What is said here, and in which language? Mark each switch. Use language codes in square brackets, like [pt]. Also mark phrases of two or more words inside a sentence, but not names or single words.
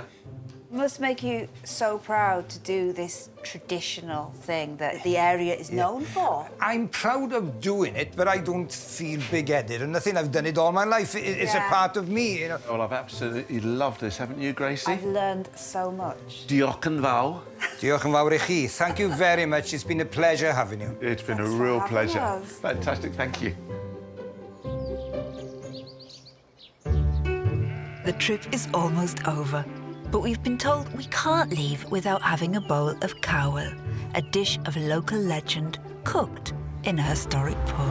[en] Must make you so proud to do this traditional thing that the area is known for. I'm proud of doing it, but I don't feel big-headed or nothing. I've done it all my life. It's a part of me, you know. Well, I've absolutely loved this, haven't you, Gracie? I've learned so much. [cy] Diolch yn fawr. Diolch yn fawr I chi. [en] Thank you very much. It's been a pleasure having you. It's been Thanks a for real having pleasure. us. Fantastic, thank you. The trip is almost over, but we've been told we can't leave without having a bowl of cowell, a dish of local legend cooked in a historic pub.